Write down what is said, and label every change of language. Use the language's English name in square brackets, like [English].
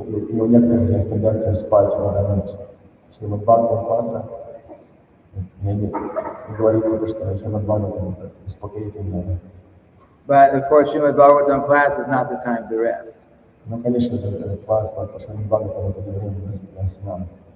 [Russian] И у некоторых есть тенденция спать во время Шримад-бхагаватам класса. Не говорится, что Шримад-бхагаватам успокоительное. [English] But of course, Srimad-bhagavatam class is not the time to rest. [Russian] Ну, конечно же, класс по Шримад-бхагаватам это не время для сна.